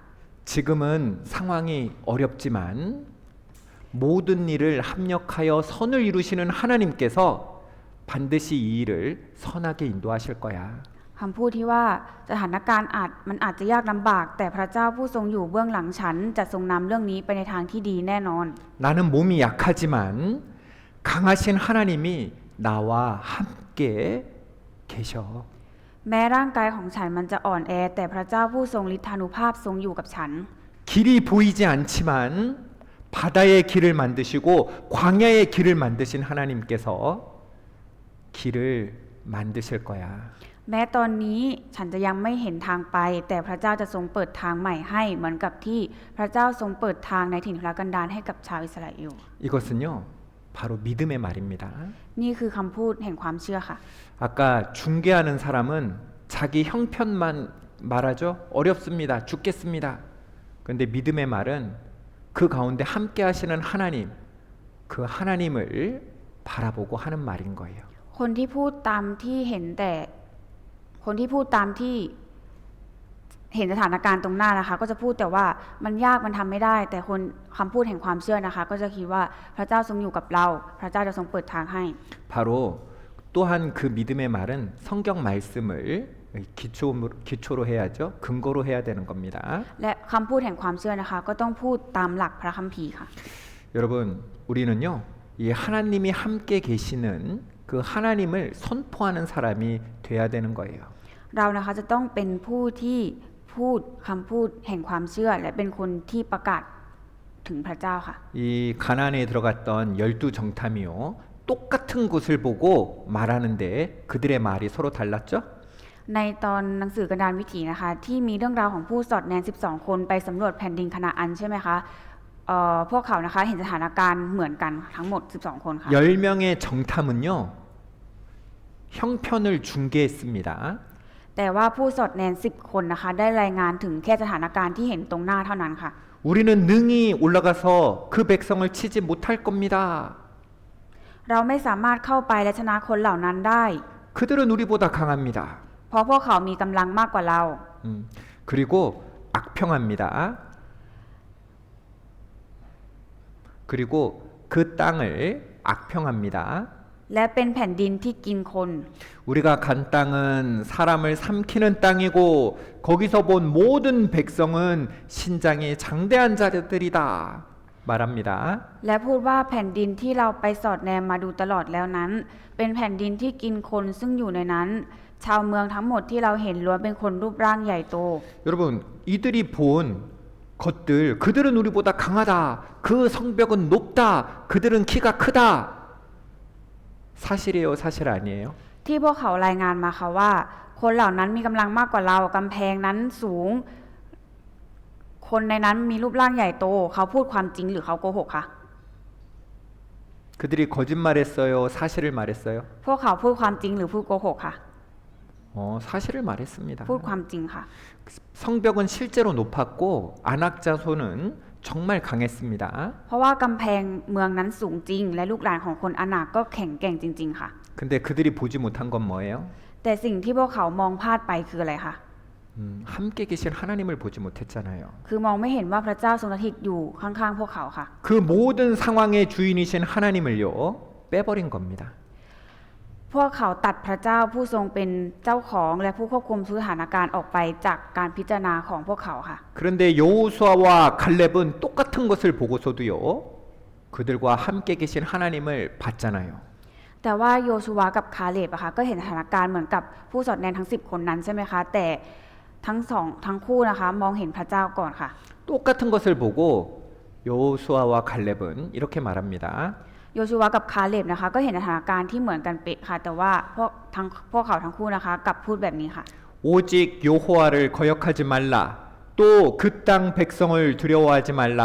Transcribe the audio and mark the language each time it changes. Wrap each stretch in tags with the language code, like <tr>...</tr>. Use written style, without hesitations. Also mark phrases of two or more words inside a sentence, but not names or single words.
<ko>지금은 상황이 어렵지만 모든 일을 합력하여 선을 이루시는 하나님께서 반드시 이 일을 선하게 인도하실 거야.</ko> <th>คำพูดที่ว่าสถานการณ์มันอาจจะยากลำบาก แต่พระเจ้าผู้ทรงอยู่เบื้องหลังฉันจะทรงนำเรื่องนี้ไปในทางที่ดีแน่นอน</th> <ko>나는 몸이 약하지만 강하신 하나님이 나와 함께 계셔.</ko> <th>แม้ร่างกายของฉันมันจะอ่อนแอแต่พระเจ้าผู้ทรงฤทธานุภาพทรงอยู่กับฉัน</th> <ko>길이 보이지 않지만 바다의 길을 만드시고 광야의 길을 만드신 하나님께서 길을 만드실 거야.</ko> <th>แม้ตอนนี้ฉันจะยังไม่เห็นทางไปแต่พระเจ้าจะทรงเปิดทางใหม่ให้เหมือนกับที่พระเจ้าทรงเปิดทางในถิ่นทุรกันดารให้กับชาวอิสราเอล</th> <ko>이것은요 바로 믿음의 말입니다.</ko> <th>นี่คือคำพูดแห่งความเชื่อค่ะ</th> <ko>아까 중개하는 사람은 자기 형편만 말하죠. 어렵습니다. 죽겠습니다. 그런데 믿음의 말은 그 가운데 함께 하시는 하나님, 그 하나님을 바라보고 하는 말인 거예요.</ko> <th>คนที่พูดตามที่เห็นแต่คนที่พูดตามที่เห็นสถานการณ์ตรงหน้านะคะก็จะพูดแต่ว่ามันยากมันทำไม่ได้แต่คนคำพูดแห่งความเชื่อนะคะก็จะคิดว่าพระเจ้าทรงอยู่กับเราพระเจ้าจะทรงเปิดทางให้</th> <ko>바로 또한 그 믿음의 말은 성경 말씀을 기초로 해야죠. 근거로 해야 되는 겁니다.</ko> <th>และคำพูดแห่งความเชื่อนะคะก็ต้องพูดตามหลักพระคัมภีร์ค่ะ</th> <ko>여러분 우리는요 이 하나님이 함께 계시는 그 하나님을 선포하는 사람이 돼야 되는 거예요.</ko> <th>เรานะคะจะต้องเป็นผู้ที่พูดคำพูดแห่งความเชื่อและเป็นคนที่ประกาศถึงพระเจ้าค่ะ</th> <ko>이 가나안에 들어갔던 12 정탐이요 똑같은 곳을 보고 말하는데 그들의 말이 서로 달랐죠?</ko> <th>ในตอนหนังสือกันดารวิถีนะคะที่มีเรื่องราวของผู้สอดแนม12 คนไปสำรวจแผ่นดินคานาอันใช่ไหมคะพวกเขานะคะเห็นสถานการณ์เหมือนกันทั้งหมด12 คนค่ะ</th> <ko>10명의 정탐은요 형편을 중개했습니다.</ko> <th>แต่ว่าผู้สอดแนม10 คนนะคะได้รายงานถึงแค่สถานการณ์ที่เห็นตรงหน้าเท่านั้นค่ะ</th> <ko>우리는 능히 올라가서 그 백성을 치지 못할 겁니다.</ko> <th>เราไม่สามารถเข้าไปและชนะคนเหล่านั้นได้</th> <ko>그들은 우리보다 강합니다.</ko> <th>เพราะพวกเขามีกำลังมากกว่าเรา</th> <ko>그리고 악평합니다. 그리고 그 땅을 악평합니다.</ko> <th>และเป็นแผ่นดินที่กินคน</th> <ko>우리가 간 땅은 사람을 삼키는 땅이고 거기서 본 모든 백성은 신장이 장대한 자들이다 말합니다.</ko> <th>และพูดว่าแผ่นดินที่เราไปสอดแนมมาดูตลอดแล้วนั้น เป็นแผ่นดินที่กินคนซึ่งอยู่ในนั้น ชาวเมืองทั้งหมดที่เราเห็นล้วนเป็นคนรูปร่างใหญ่โต</th> <ko>여러분 이들이 본 것들 그들은 우리보다 강하다. 그 성벽은 높다. 그들은 키가 크다. 사실이에요, 사실 아니에요?</ko> <th>ที่พวกเขารายงานมาค่ะว่า คนเหล่านั้นมีกำลังมากกว่าเรากำแพงนั้นสูง คนในนั้นมีรูปร่างใหญ่โต เขาพูดความจริงหรือเขาโกหกคะ</th> <ko>그들이 거짓말했어요, 사실을 말했어요?</ko> <th>พวกเขาพูดความจริงหรือพูดโกหกคะ</th> <ko>사실을 말했습니다.</ko> <th>พูดความจริงค่ะ</th> <ko>성벽은 실제로 높았고 안악자손은 정말 강했습니다.</ko> <th>เพราะว่ากำแพงเมืองนั้นสูงจริง และลูกหลานของคนอานาคก็แข็งแกร่งจริง ๆ ค่ะ</th> <ko>근데 그들이 보지 못한 건 뭐예요?</ko> <th>แต่สิ่งที่พวกเขามองพลาดไปคืออะไรคะ</th> <ko>함께 계신 하나님을 보지 못했잖아요.</ko> <th>คือมองไม่เห็นว่าพระเจ้าทรงสถิตอยู่ข้างๆพวกเขาค่ะ</th> <ko>그 모든 상황의 주인이신 하나님을요 빼버린 겁니다.</ko> <th>พวกเขาตัดพระเจ้าผู้ทรงเป็นเจ้าของและผู้ควบคุมสถานการณ์ออกไปจากการพิจารณาของพวกเขาค่ะ</th> <ko>그런데 여호수아와 갈렙은 똑같은 것을 보고서도요 그들과 함께 계신 하나님을 봤잖아요.</ko> <th>แต่ว่าโยชูวากับคาเลบอะค่ะก็เห็นสถานการณ์เหมือนกับผู้สอดแนมทั้ง10 คนนั้นใช่ไหมคะแต่ทั้งคู่นะคะมองเห็นพระเจ้าก่อนค่ะ</th> <ko>똑같은 것을 보고 여호수아와 갈렙은 이렇게 말합니다.</ko> <th>โยชูวากับคาเลบนะคะก็เห็นสถานการณ์ที่เหมือนกันเป๊ะค่ะแต่ว่าพวกเขาทั้งคู่นะคะกลับพูดแบบนี้ค่ะ</th> <ko>오직 여호와를 거역하지 말라. 또 그 땅 백성을 두려워하지 말라.</ko>